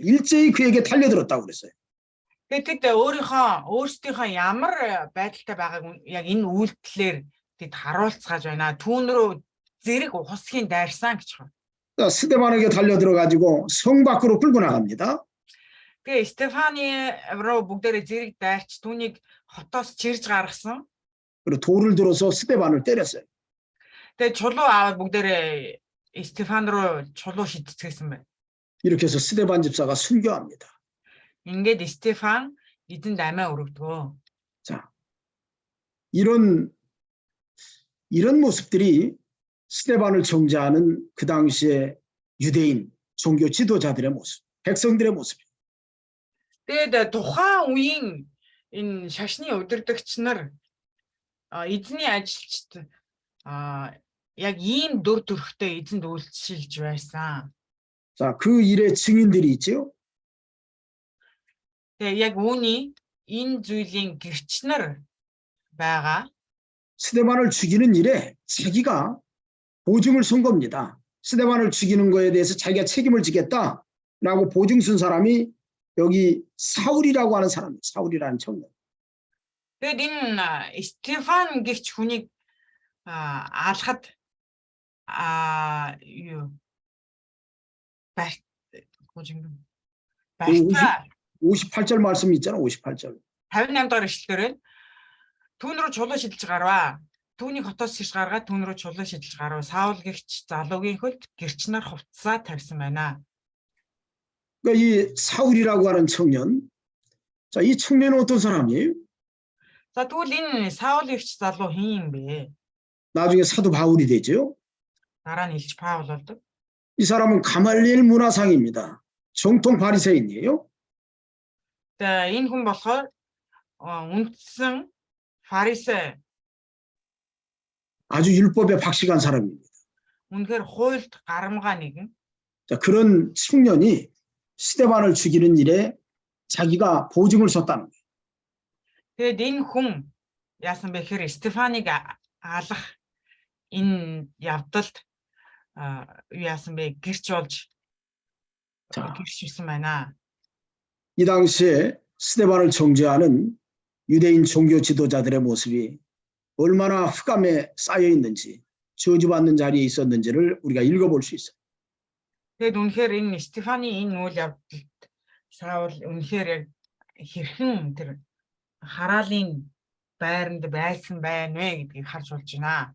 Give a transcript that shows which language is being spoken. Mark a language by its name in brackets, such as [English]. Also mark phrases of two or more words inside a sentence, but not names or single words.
[Korean] 일제히 그에게 달려들었다고 그랬어요. [Mongolian] Тэгээд өөрсдийнхөө ямар байдалтай байгааг яг энэ үйлдэлээр тэд харуулцгааж байна. Түүн рүү зэрэг ухасхийн дайрсан гэж байна. [Korean] 자, 스데반에게 달려들어 가지고 성 밖으로 끌고 나갑니다. [Mongolian] Тэгээ Стефаны руу бүгдээрээ зэрэг дайрч түүнийг хотоос чирж гаргасан. [Korean] 그리고 돌을 들어서 스데반을 때렸어요. [Mongolian] Тэгээ чулуу аваад бүгдээрээ Стефан руу чулуу шидцгээсэн байна. [Korean] 이렇게 해서 스데반 집사가 순교합니다. [Mongolian] Ингээд Стефан эзэнд амиа өргөдгөө. [Korean] 자, 이런 모습들이 스데반을 정죄하는 그 당시에 유대인 종교 지도자들의 모습, 백성들의 모습. [Mongolian] Тэгээд тухайн үеийн энэ шашны удирдагч нар эзний ажилчид яг ийм дүр төрхтэй эзэнд үйлчлж байсан. [Korean] 자, 그 일의 증인들이 있죠. [Mongolian] Тэгээ яг үүний энэ зүйлийн гэрч нар байгаа. [Korean] 스데반을 죽이는 일에 자기가 보증을 선 겁니다. 스데반을 죽이는 거에 대해서 자기가 책임을 지겠다라고 보증 쓴 사람이 여기 사울이라고 하는 사람이에요. 사울이라는 청년. [Mongolian] Тэгээд энэ Стефан гэрч хүнийг алхад юу барьцаа [Korean] 58절 말씀 있잖아. 58절. [Mongolian] 58 дахь ишлэлээр түүн рүү чулуу шидэлж гарваа. Түүнийг хотоос шиш гаргаад түүн рүү чулуу шидэлж гарав. Саул гэгч залуугийн хөлд гэрч нар хувцсаа тавьсан байна. [Korean] 그러니까 이 사울이라고 하는 청년. 자, 이 청년은 어떤 사람이에요? [Mongolian] За тэгвэл энэ Саул гэгч залуу хин юм бэ? [Korean] 나중에 사도 바울이 되죠. [Mongolian] Дараа нь Илч Паул болдог. [Korean] 이 사람은 가말리엘 문화상입니다. 정통 바리새인이에요. [Mongolian] За энэ хүн болохоор үндсэн фарисей [Korean] 아주 율법에 박식한 사람입니다. [Mongolian] үнэхээр хуйлд гарамгаа нэгэн. [Korean] 자, 그런 청년이 스데반을 죽이는 일에 자기가 보증을 섰다는 거예요. [Mongolian] Тэгээд энэ хүн яасан бэ гэхээр Стефаныг алах энэ явдалд яасан бэ гэрч болж гэрчсэн байна. [Korean] 이 당시에 스데반을 정죄하는 유대인 종교 지도자들의 모습이 얼마나 흑암에 쌓여 있는지, 저주받는 자리에 있었는지를 우리가 읽어볼 수 있어요. [Mongolian] Тэгээд үнэхээр энэ Стефаны энэ үйл явдалд Саул үнэхээр яг хэрхэн тэр хараалын байранд байсан байна вэ гэдгийг харж болж байна.